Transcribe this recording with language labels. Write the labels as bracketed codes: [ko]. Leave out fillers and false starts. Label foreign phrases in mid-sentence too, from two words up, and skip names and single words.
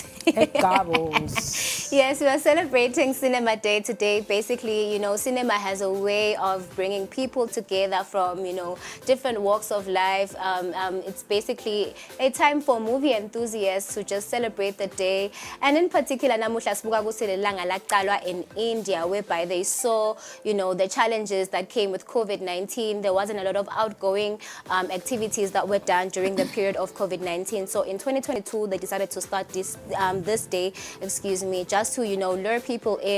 [en] Gables. Yes, we are celebrating Cinema Day today. Basically, cinema has a way of bringing people together from, different walks of life. It's basically a time for movie enthusiasts to just celebrate the day. And in particular, [ss] namuhla sibuka kuselelanga laqalwa [en] in India, whereby they saw, the challenges that came with COVID-19. There wasn't a lot of outgoing activities that were done during the period of COVID-19. So in 2022, they decided to start this day, just to, lure people in.